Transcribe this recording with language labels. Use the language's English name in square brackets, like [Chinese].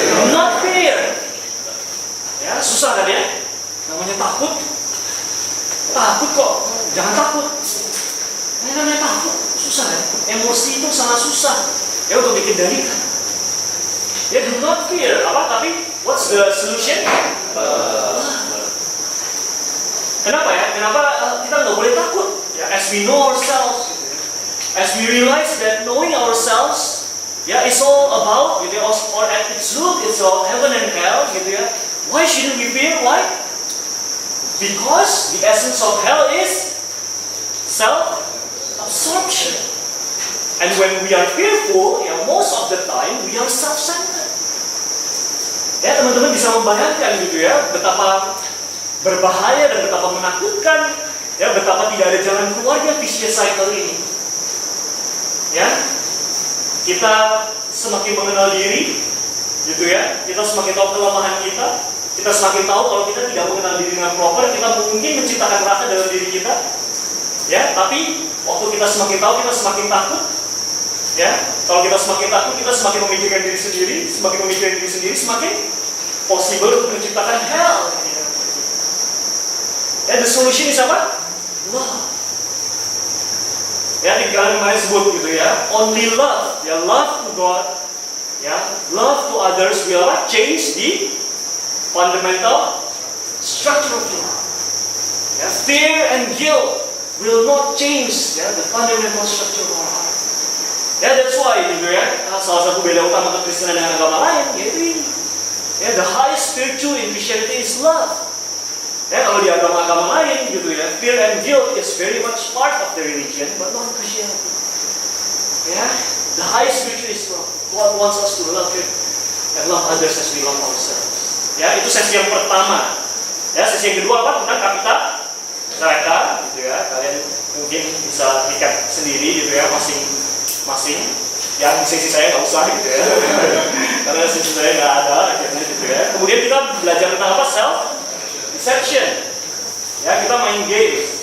[English] Not fair. [Indonesian] Ya, susah kan ya? Namanya takut kok, jangan takut. Ini namanya takut, susah ya. Emosi itu sangat susah, ya untuk dikendalikan. [English] Ya, do not fear, apa? [Indonesian] Tapi [English] what's the solution? [Indonesian] Kenapa ya? Kenapa kita nggak boleh takut? [English] Ya, as we know ourselves, as we realize that knowing ourselves, ya, it's all about, gitu ya, or at its root, it's all heaven and hell, gitu ya. Why shouldn't we fear? Why? Because the essence of hell is self-absorption. And when we are fearful, ya, most of the time we are self-centered. [Indonesian] Ya, teman-teman bisa membayangkan gitu ya, betapa berbahaya dan betapa menakutkan, ya, betapa tidak ada jalan keluarnya vicious cycle ini. Ya, kita semakin mengenal diri, gitu ya, kita semakin tahu kelemahan kita semakin tahu kalau kita tidak mengenal diri dengan proper, kita mungkin menciptakan rasa dalam diri kita. Ya, tapi waktu kita semakin tahu, kita semakin takut. Ya, kalau kita semakin takut, kita semakin memikirkan diri sendiri, semakin possible untuk menciptakan hell. Ya, [English] the solution is [Indonesian] apa? Love. Ya, di kalian kemarin sebut gitu ya, [English] only love. Ya, love to God, ya, love to others will change the fundamental structure of love. Ya, fear and guilt will not change, ya, the fundamental structure of our heart. Ya, that's why [Indonesian] gitu ya, salah satu beda utama kekristenan dengan agama lain yaitu ini. [English] Ya, the highest virtue in Christianity is love. [Indonesian] Ya, kalau di agama-agama lain gitu ya, [English] fear and guilt is very much part of the religion, but not Christianity. Ya, the highest virtue is love. God wants us to love Him and love others as we love ourselves. [Indonesian] Ya, itu sesi yang pertama. Ya, sesi yang kedua apa? Tentang kapita neraka, gitu ya. Kalian mungkin bisa pick sendiri gitu ya, masing-masing. Yang sesi saya nggak usah gitu ya, karena sesi saya nggak ada akhirnya gitu ya. Kemudian kita belajar tentang apa? Self deception. Ya, kita main game.